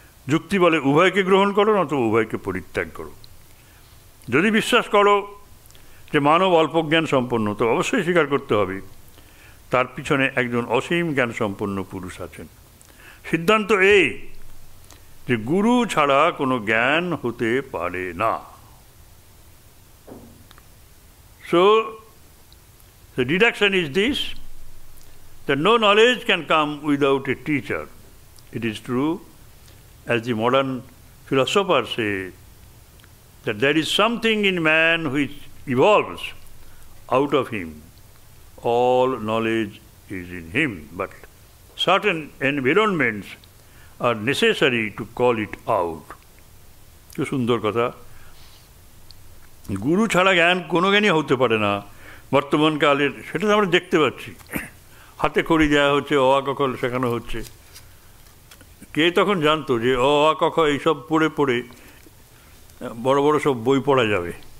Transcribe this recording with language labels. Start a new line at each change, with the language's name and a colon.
Bangla: যুক্তি বলে উভয়কে গ্রহণ করো, নতুবা উভয়কে পরিত্যাগ করো। যদি বিশ্বাস করো যে মানব অল্প জ্ঞান সম্পন্ন, তো অবশ্যই স্বীকার করতে হবে তার পিছনে একজন অসীম জ্ঞান সম্পন্ন পুরুষ আছেন। সিদ্ধান্ত এই যে গুরু ছাড়া কোনো জ্ঞান হতে পারে না।
English: So the deduction is this, that no knowledge can come without a teacher. It is true, as the modern philosophers say, that there is something in man which evolves out of him. All knowledge is in him, but certain environments are necessary to call it out.
Bangla: কি সুন্দর কথা। গুরু ছাড়া জ্ঞান কোনো জ্ঞানই হতে পারে না বর্তমান কালের, সেটা তো আমরা দেখতে পাচ্ছি। হাতে খড়ি দেওয়া হচ্ছে, অ আ ক খ শেখানো হচ্ছে। কে তখন জানতো যে অ আ ক খ এইসব পড়ে পড়ে বড় বড় সব বই পড়া যাবে।